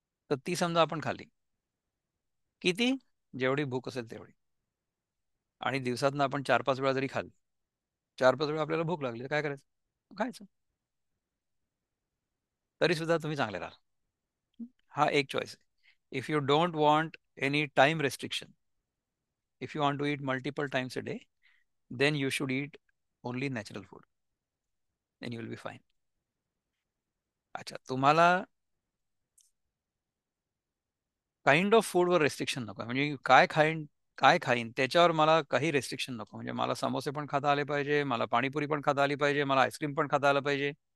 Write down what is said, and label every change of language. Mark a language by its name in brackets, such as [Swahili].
[Marathi] तर ती समजा आपण खाल्ली. किती? जेवढी भूक असेल तेवढी. आणि दिवसातनं आपण 4-5 वेळा जरी खाल्ली, 4-5 वेळा आपल्याला भूक लागली तर काय करायचं? खायचं. तरी सुद्धा तुम्ही चांगले राहाल. हा एक चॉईस आहे. [English] If you don't want any time restriction, if you want to eat multiple times a day, then you should eat only natural food. Then you will be fine. [Marathi] अच्छा, तुम्हाला काइंड ऑफ फूडवर रेस्ट्रिक्शन नको आहे. म्हणजे काय खाईन त्याच्यावर मला काही रेस्ट्रिक्शन नको. म्हणजे मला समोसे पण खाता आले पाहिजे, मला पाणीपुरी पण खाता आली पाहिजे, मला आईस्क्रीम पण खाता आलं पाहिजे.